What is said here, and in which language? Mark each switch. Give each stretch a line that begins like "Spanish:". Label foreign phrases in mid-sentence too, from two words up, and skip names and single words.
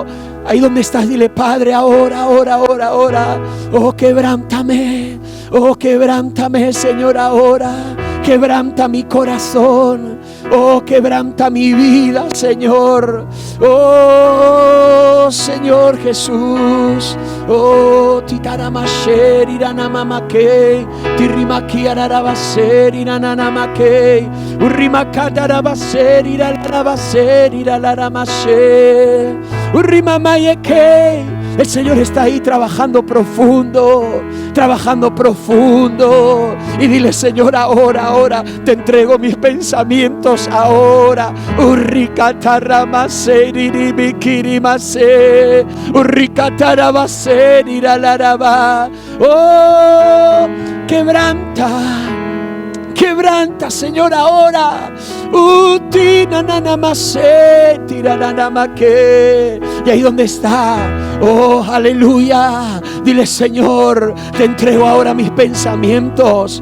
Spanish: Ahí donde estás, dile: Padre, ahora. Oh, quebrántame, Señor, ahora. Quebranta mi corazón. Oh, quebranta mi vida, Señor. Oh, Señor Jesús. Oh, titaramasher iranamamake, tirrimakiararabaser irananamake, urrimakatarabaser iralarabaser iralaramasher, urrimamayeke. El Señor está ahí trabajando profundo. Y dile: Señor, ahora te entrego mis pensamientos ahora. Urrikataramaser irimikirimase, urrikatarabaser iralaraba. Oh, quebranta, Señor, ahora. Y ahí donde está, oh, aleluya, dile: Señor, te entrego ahora mis pensamientos.